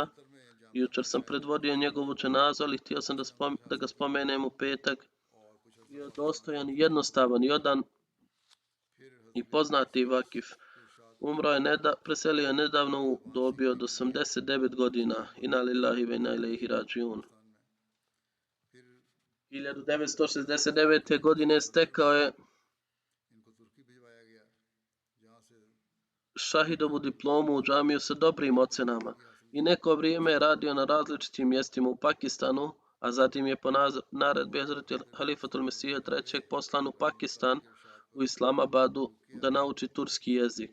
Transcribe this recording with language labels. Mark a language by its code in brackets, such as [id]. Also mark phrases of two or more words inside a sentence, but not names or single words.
[bs] Jučer sam predvodio njegovu dženazu, ali htio sam da ga spomenem u petak. Bio dostojan i jednostavan i odan i poznati vakif. Preselio je nedavno u dobi od 89 godina. [ar] إنا لله وإنا إليه راجعون. [bs] 1969. godine stekao je šahidovu diplomu u džamiju sa dobrim ocenama i neko vrijeme je radio na različitim mjestima u Pakistanu, a zatim je po naredbi Hazreti Halifatul Mesija III poslan u Pakistan, u Islamabadu, da nauči turski jezik.